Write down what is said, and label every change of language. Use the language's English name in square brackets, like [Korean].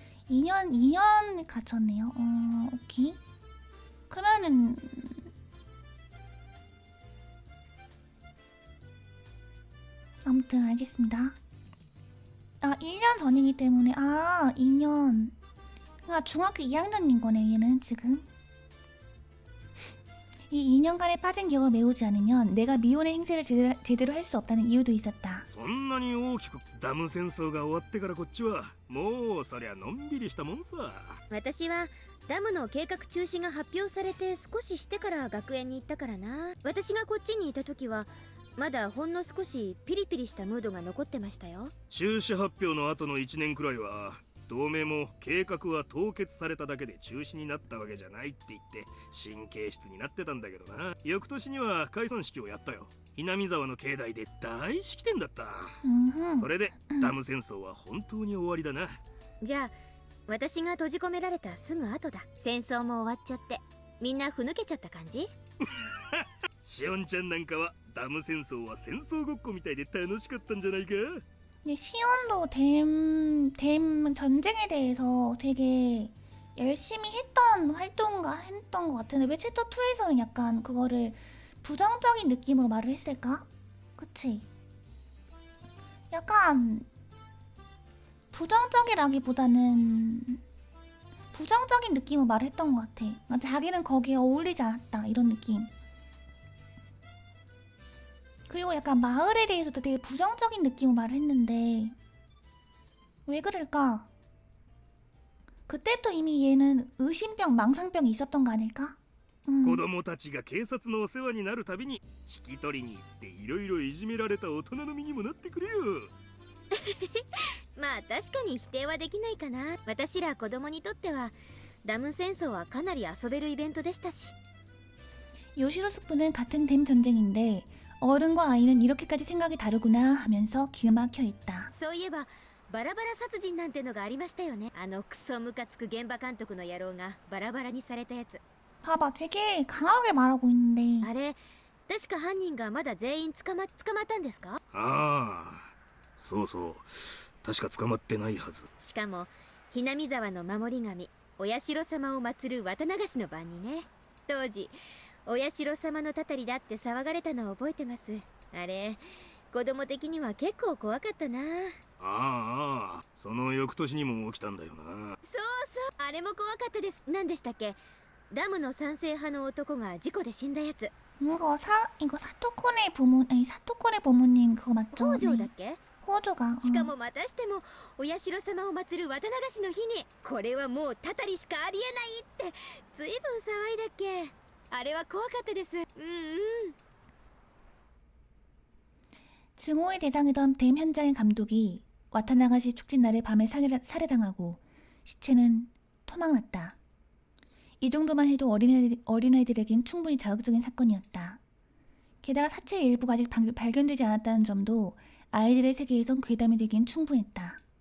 [Korean] 2년 갇혔네요. 오케이. 그러면은 아무튼 알겠습니다. 1년 전이기 때문에 2년. 그러니까 중학교 2학년인 거네 얘는 지금. 이 2년간의 빠진 기억을 메우지 않으면 내가 미혼의 행세를 제대로 할 수 없다는 이유도 있었다. [Japanese] そんなに大きくダム戦争が終わってからこっちはもうそりゃのんびりしたもんさ。私はダムの計画中止が発表されて少ししてから学園に行ったからな。私がこっちにいた時はまだほんの少しピリピリしたムードが残ってましたよ。中止発表の後の1年くらいは同盟も計画は凍結されただけで中止になったわけじゃないって言って神経質になってたんだけどな。翌年には解散式をやったよ。稲見沢の境内で大式典だった。それでダム戦争は本当に終わりだな。じゃあ私が閉じ込められたすぐ後だ。戦争も終わっちゃってみんなふぬけちゃった感じ。しおんちゃんなんかはダム戦争は戦争ごっこみたいで楽しかったんじゃないか。 [Korean] 근데 시온도 댐 전쟁에 대해서 되게 열심히 했던 것 같은데 왜 챕터 2에서는 약간 그거를 부정적인 느낌으로 말을 했을까? 그치? 약간 부정적이라기보다는 부정적인 느낌으로 말을 했던 것 같아. 그러니까 자기는 거기에 어울리지 않았다 이런 느낌. 그리고 약간 마을에 대해서도 되게 부정적인 느낌으로 말을 했는데 왜 그럴까? 그때부터 이미 얘는 의심병, 망상병이 있었던 거 아닐까? [Japanese] 子供たちが警察のお世話になるたびに引き取りに行っていろいろいじめられた大人の身にもなってくれよ。まあ確かに否定はできないかな。私ら子供にとってはダム戦争はかなり遊べるイベントでしたし。 [Korean] 요시로 스프는 같은 댐 전쟁인데 어른과 아이는 이렇게까지 생각이 다르구나 하면서 기가 막혀 있다. [Japanese] そういえばバラバラ殺人なんてのがありましたよね。あのクソムカつく現場監督の野郎がバラバラにされたやつ。 [Korean] 봐봐, 되게 강하게 말하고 있는데 [Japanese] あれ確か犯人がまだ全員捕まったんですか？ああ、そうそう、確か捕まってないはず。しかもひなみ沢の守り神お社様を祀る綿流しの番にね。当時お社様のたたりだって騒がれたのを覚えてます。あれ子供的には結構怖かったな。ああ、その翌年にも起きたんだよな。そうそうあれも怖かったです。何でしたっけ？ダムの賛成派の男が事故で死んだやつ。 [Korean] 이거 사토코네 부모 아니 사토코네 부모님 그거 맞죠? [Japanese] 北条だっけ？ [Korean] 호조가 [Japanese] しかもまたしてもお社様を祀る綿流しの日にこれはもうたたりしかありえないってずいぶん騒いだっけ。あれは怖かったです。うんうん。 [Korean] 증오의 대상이던 댐 현장의 감독이 와타나가시 축제 날에 밤에 살해당하고 시체는 토막났다. 이 정도만 해도 어린아이들에겐 충분히 자극적인 사건이었다. 게다가 사체의 일부가 아직 발견되지 않았다는 점도 아이들의 세계에선 괴담이 되기엔 충분했다.